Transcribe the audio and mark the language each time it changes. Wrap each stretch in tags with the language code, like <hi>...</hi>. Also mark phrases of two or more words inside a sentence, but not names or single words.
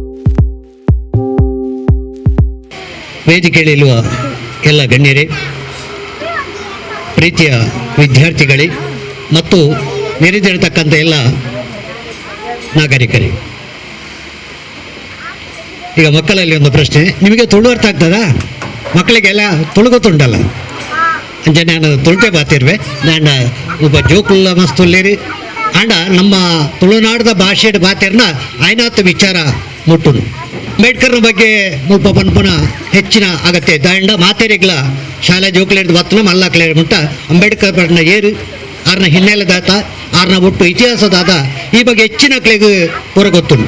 <kn>ವೇದಿಕೆಯಲ್ಲಿರುವ ಎಲ್ಲ ಗಣ್ಯರೇ, ಪ್ರೀತಿಯ ವಿದ್ಯಾರ್ಥಿಗಳೇ ಮತ್ತು ನೆರೆದಿರತಕ್ಕಂಥ ಎಲ್ಲ ನಾಗರಿಕರೇ, ಈಗ ಮಕ್ಕಳಲ್ಲಿ ಒಂದು ಪ್ರಶ್ನೆ, ನಿಮಗೆ ತುಳು ಅರ್ಥ ಆಗ್ತದಾ?</kn> <tcy>ಮಕ್ಕಳಿಗೆಲ್ಲ ತುಳು ಗೊತ್ತುಂಟಲ್ಲ, ಅಂಚೆ ನಾನು ತುಳುಟೆ ಬಾತಿರ್ವೆ, ನಾನು ಒಬ್ಬ ಜೋಕುಲ್ಲ ಮಸ್ತುಲ್ಲೇರಿ ಆಂಡ ನಮ್ಮ ತುಳುನಾಡದ ಭಾಷೆಯ ಬಾತಿರ್ನ ಆಯ್ನಾತ್ ವಿಚಾರ ಮುಟ್ಟುನು. ಅಂಬೇಡ್ಕರ್ನ ಬಗ್ಗೆ ಮುಲ್ಪ ಪನ್ಪುನ ಹೆಚ್ಚಿನ ಅಗತ್ಯ ದಾಂಡ ಮಾತೆರೆಗ್ಲ ಶಾಲೆ ಜೋಕುಲೇರ್ದು ಬತ್ತನ ಮಲ್ಲಾಕ್ಲೇರ್ ಮುಟ್ಟ ಅಂಬೇಡ್ಕರ್ ಬರ್ನ ಏರು ಆರ್ನ ಹಿನ್ನೆಲೆದಾತ ಆರ್ನ ಒಟ್ಟು ಇತಿಹಾಸದಾದ ಈ ಬಗ್ಗೆ ಹೆಚ್ಚಿನ ಕ್ಲೆಗೆ ಪೂರ ಗೊತ್ತುಂಡು.</tcy>